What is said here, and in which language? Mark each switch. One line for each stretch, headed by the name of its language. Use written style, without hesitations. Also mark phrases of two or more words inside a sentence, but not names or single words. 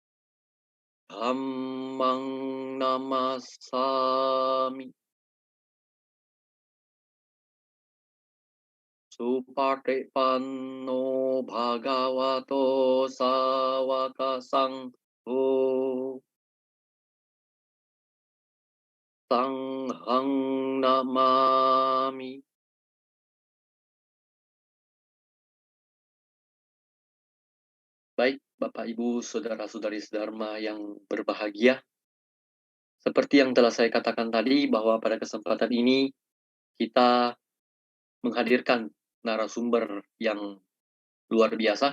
Pali: Dhammang Namasami Supatipanno Bhagavato Sawaka Sangho Sanghang Namami.
Indonesian: Baik, Bapak Ibu Saudara-saudari Dharma yang berbahagia, seperti yang telah saya katakan tadi bahwa pada kesempatan ini kita menghadirkan narasumber yang luar biasa.